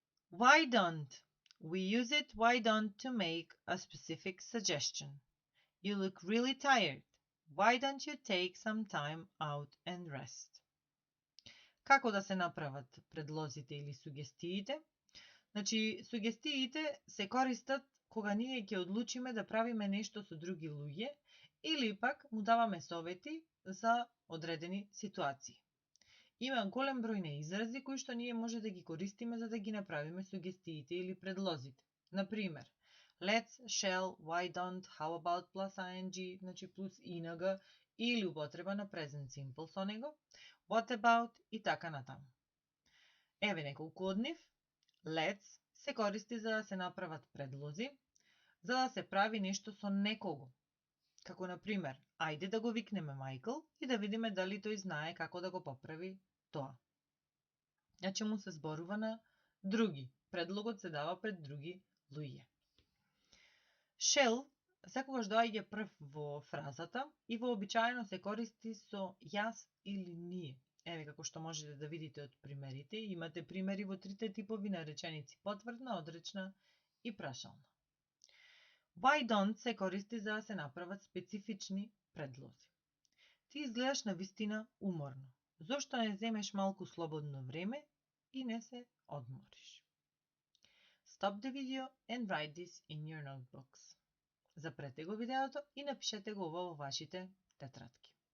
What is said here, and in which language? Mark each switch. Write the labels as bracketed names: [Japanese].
[English] Why don't? We use it why don't to make a specific suggestion. You look really tired. Why don't you take some time out and rest? [Macedonian] Како да се направат предлозите или сугестиите? Значи, сугестиите се користат кога ние ќе одлучиме да правиме нешто со други луѓе или пак му даваме совети за одредени ситуации. Има голем број на изрази кои што ние може да ги користиме за да ги направиме сугестиите или предлозите. Например, let's, shall, why don't, how about plus ing, значи плюс инг или употреба на present simple со него, what about и така натаму. Еве неколку од нив. Let's се користи за да се направат предлози, за да се прави нешто со некого. Како например, ајде да го викнеме Майкл и да видиме дали тој знае како да го поправи тоа. Значи му се зборува на други. Предлогот се дава пред други луѓе. Shall секогаш доаѓа прв во фразата и вообичаено се користи со јас или ние. Еве како што можете да видите од примерите, имате примери во трите типови на реченици: потврдна, одречна и прашална. Why don't се користи за да се направат специфични предлози. Ти изгледаш на вистина уморно. Зошто не земеш малку слободно време и не се одмориш? [English] Stop the video and write this in your notebooks. [Macedonian] Запрете го видеото и напишете го ова во вашите тетрадки.